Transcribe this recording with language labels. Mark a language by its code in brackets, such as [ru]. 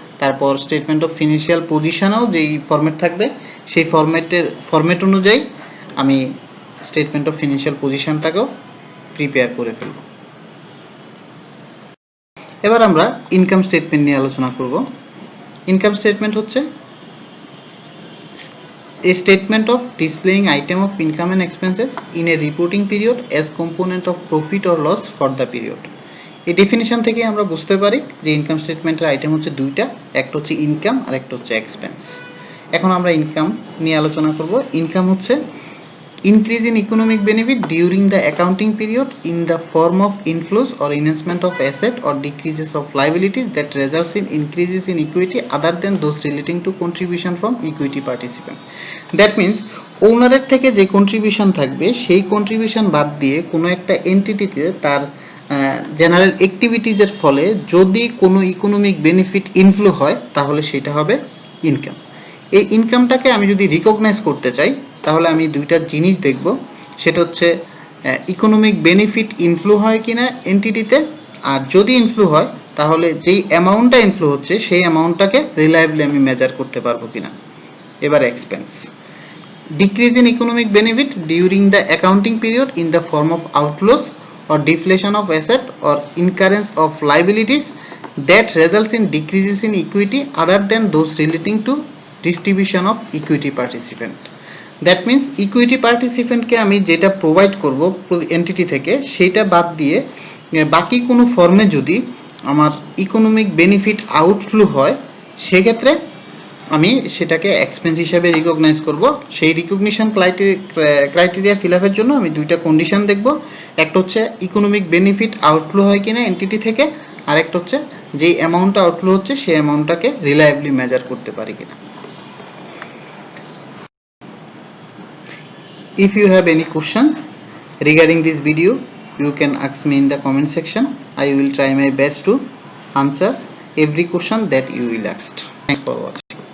[bn] তারপর statement of financial পজিশনেও যেই format থাকবে সেই ফরম্যাট অনুযায়ী আমি স্টেটমেন্ট অফ ফিনান্সিয়াল পজিশনটাকেও প্রিপেয়ার করে ফেলব। এবার আমরা ইনকাম স্টেটমেন্ট নিয়ে আলোচনা করব। ইনকাম স্টেটমেন্ট হচ্ছে [en] a statement of displaying item of income and expenses in a reporting period as component of profit or loss for the period. [bn] এই ডেফিনিশন থেকে আমরা বুঝতে পারি যে ইনকাম স্টেটমেন্টের আইটেম হচ্ছে দুইটা, একটা হচ্ছে ইনকাম আর একটা হচ্ছে এক্সপেন্স। এখন আমরা ইনকাম নিয়ে আলোচনা করব। ইনকাম হচ্ছে [en] increase in economic benefit during the accounting period in the form of inflows or enhancement of asset or decreases of liabilities that results in increases in equity other than those relating to contribution from equity participant. That means [bn] ওনারের থেকে যে contribution থাকবে সেই contribution বাদ দিয়ে কোনো একটা এন্টিটিতে তার general অ্যাক্টিভিটিজের ফলে যদি কোনো ইকোনমিক বেনিফিট ইনফ্লো হয় তাহলে সেটা হবে ইনকাম। এই ইনকামটাকে আমি যদি রিকগনাইজ করতে চাই তাহলে আমি দুইটা জিনিস দেখব, সেটা হচ্ছে ইকোনমিক বেনিফিট ইনফ্লো হয় কিনা এন্টিটিতে, আর যদি ইনফ্লো হয় তাহলে যেই অ্যামাউন্টটা ইনফ্লো হচ্ছে সেই অ্যামাউন্টটাকে রিলায়েবলি আমি মেজার করতে পারবো কিনা। [en] এবার expense, decrease in economic benefit during the accounting period in the form of outflows or deflation of asset or incurrence of liabilities that results in decreases in equity other than those relating to distribution of equity participant. That means [bn] equity participant কে আমি যেটা provide করব entity থেকে সেটা বাদ দিয়ে বাকি কোনো ফর্মে যদি আমার ইকোনমিক বেনিফিট আউটফ্লো হয় সেক্ষেত্রে আমি সেটাকে এক্সপেন্স হিসাবে রিকগনাইজ করব। সেই রিকগনিশন ক্রাইটেরিয়া ফিল আপের জন্য আমি দুইটা কন্ডিশন দেখব। একটা হচ্ছে ইকোনমিক বেনিফিট আউটফ্লো হয় কিনা এন্টিটি থেকে, আর একটা হচ্ছে যেই অ্যামাউন্টটা আউটফ্লো হচ্ছে সেই অ্যামাউন্টটাকে রিলায়েবলি মেজার করতে পারি কিনা। [en] If you have any questions regarding this video, you can ask me in the comment section. I will try my best to answer every question that you will ask. Thanks for watching.